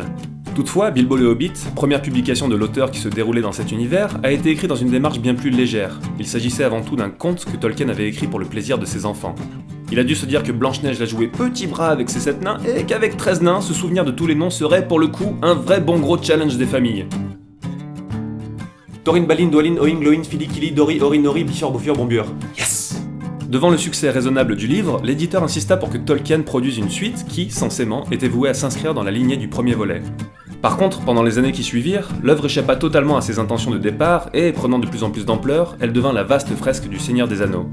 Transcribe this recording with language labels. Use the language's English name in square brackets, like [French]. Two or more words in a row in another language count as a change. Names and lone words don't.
[French] Toutefois, Bilbo le Hobbit, première publication de l'auteur qui se déroulait dans cet univers, a été écrit dans une démarche bien plus légère. Il s'agissait avant tout d'un conte que Tolkien avait écrit pour le plaisir de ses enfants. Il a dû se dire que Blanche-Neige l'a joué petit bras avec ses 7 nains, et qu'avec 13 nains, se souvenir de tous les noms serait, pour le coup, un vrai bon gros challenge des familles. Thorin, Balin, Dwalin, Oin, Gloin, Fili, Kili, Dori, Ori, Nori, Bifur, Bofur, Bombur. Yes! Devant le succès raisonnable du livre, l'éditeur insista pour que Tolkien produise une suite qui, censément, était vouée à s'inscrire dans la lignée du premier volet. Par contre, pendant les années qui suivirent, l'œuvre échappa totalement à ses intentions de départ et, prenant de plus en plus d'ampleur, elle devint la vaste fresque du Seigneur des Anneaux.